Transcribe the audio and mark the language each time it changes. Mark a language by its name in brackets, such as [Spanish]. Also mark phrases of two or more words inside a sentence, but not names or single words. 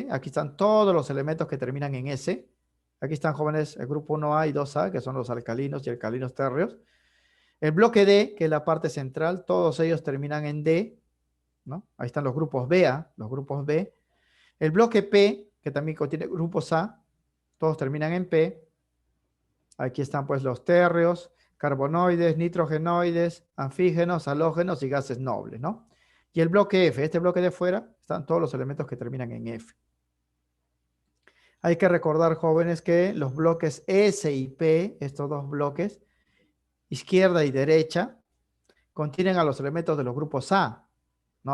[Spanish] Aquí están todos los elementos que terminan en S. Aquí están, jóvenes, el grupo 1A y 2A, que son los alcalinos y alcalinos térreos. El bloque D, que es la parte central, todos ellos terminan en D, ¿no? Ahí están los grupos BA, los grupos B. El bloque P, que también contiene grupos A, todos terminan en P. Aquí están pues los térreos, carbonoides, nitrogenoides, anfígenos, halógenos y gases nobles, ¿no? Y el bloque F, este bloque de fuera, están todos los elementos que terminan en F. Hay que recordar, jóvenes, que los bloques S y P, estos dos bloques, izquierda y derecha, contienen a los elementos de los grupos A, ¿no?